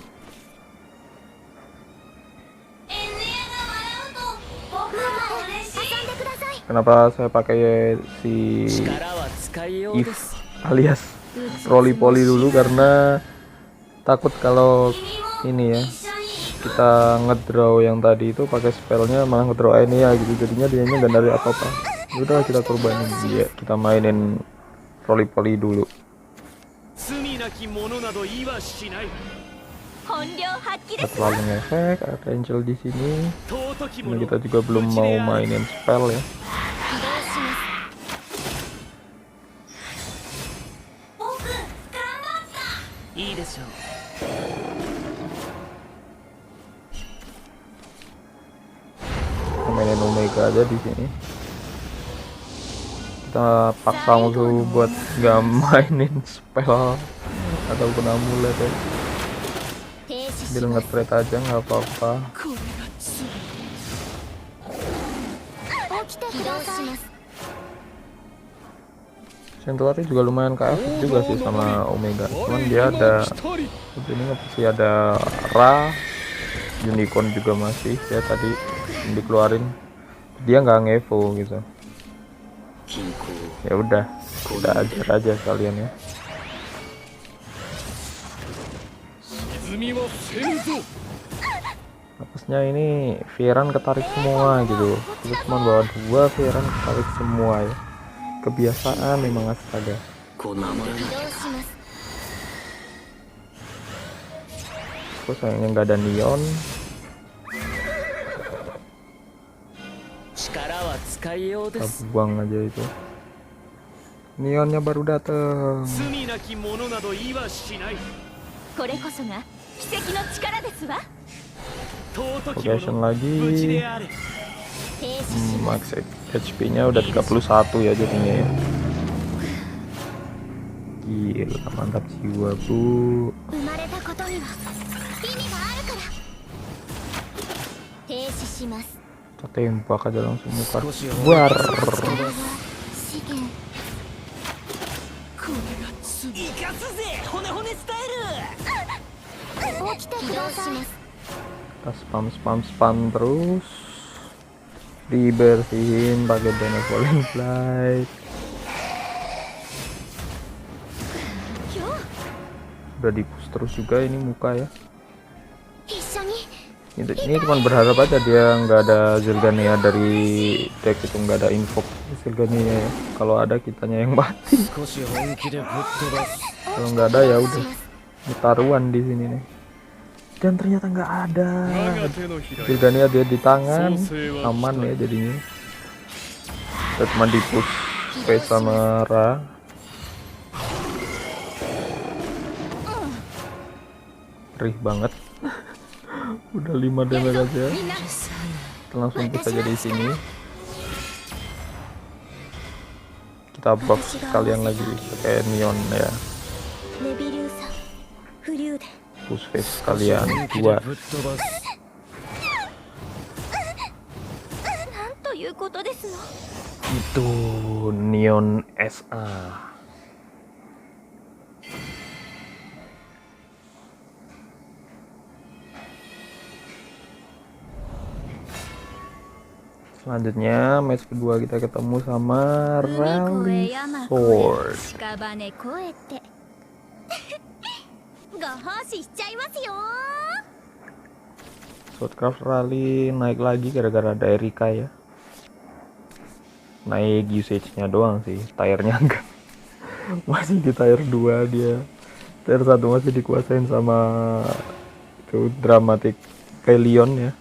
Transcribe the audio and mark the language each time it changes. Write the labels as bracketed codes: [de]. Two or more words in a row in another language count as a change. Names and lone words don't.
[id] Kenapa saya pakai si Eve alias Roly-Poly dulu? Karena takut kalau ini ya, kita ngedraw yang tadi itu pakai spellnya malah ngedraw ini ya gitu, jadinya dianya nggak dari apa-apa. Udah kita korbanin dia, kita mainin poli dulu. [ja] 罪なき者など言いはしない。本領発揮 [id] Kita [ja] です。 [id] terlalu ngefek, ada Angel di sini. [ja] 尊き [id] Ini [ja] 者 [id] kita juga belum mau mainin spell ya. [ja] 起動します。僕頑張った。いいでしょう。 [id] Kita mainin Omega aja di sini. Kita paksa musuh buat nggak mainin spell ataupun amulet ya. [ja] 停止し [id] Biar [ja] ます。 [id] nge-trade aja nggak apa-apa. [ja] これが罪。起きてください。 [id] Centauri juga lumayan KF juga sih sama Omega. Cuman dia ada ini pasti ada Ra, Unicorn juga masih ya tadi dikeluarin. Dia nggak ngevo gitu. Ya udah, kita ajar aja kalian ya. [ja] 沈みはせんぞ。 [id] Apesnya ini Fieran ketarik semua gitu. Kita cuma bawa 2, Fieran ketarik semua ya. Kebiasaan memang astaga. 起動します。 Terus sayangnya nggak ada Neon. [ja] 力は使いようで [id] Kita [ja] す。 [id] buang aja itu. Neonnya baru dateng. [ja] 罪なき者など言いはしない。これこそが奇跡の力ですわ。尊き [id] Progression [ja] 者 [id] lagi. [ja] 無事であれ。停止します [en] Max HP-nya [id] udah 31 ya jadinya ya. Gila, mantap jiwa bu. [ja] 生まれたことには意味があるから。停止します。 [id] Kita tembak aja langsung muka. [ja] 少し [id] War. [ja] 資源。これが罪。生かすぜ骨骨スタイル。起きてください。 [id] Kita spam terus. Dibersihin pakai Benevolent Light. [ja] 今日 [id] Udah di-push terus juga ini muka ya. [ja] 一緒に [id] Ini cuma berharap aja dia nggak ada Zilgania dari deck itu, nggak ada invoke Zilgania ya. Kalau ada kitanya yang mati. [ja] 少し本気でぶっ飛ばす。 [id] Kalau nggak ada ya udah taruhan di sini nih. Dan ternyata nggak ada. [ja] 我が手のひら。 [id] Zilgania dia di tangan, aman ya jadinya. Kita cuma di [en] push space [id] sama Ra. Perih banget. Udah 5 damage aja. [ja] みんな [id] Kita langsung push aja di sini. Kita buff sekalian lagi pakai Neon ya. [ja] ネビリューサフリューデ [en] Push face sekalian [ja] 本気で [id] 2. [ja] ぶっ飛ばす。なんということですの。 [id] Itu Neon SA. Selanjutnya match kedua kita ketemu sama [ja] 海越え [id] Rally [ja] 山越 [id] Sword. [ja] え屍越えてご奉仕しちゃいますよ。 [id] Swordcraft Rally naik lagi gara-gara ada Erika ya. Naik usage-nya doang sih, tire-nya enggak. Masih di tier 2 dia. Tier 1 masih dikuasain sama itu Dramatic Pelion ya.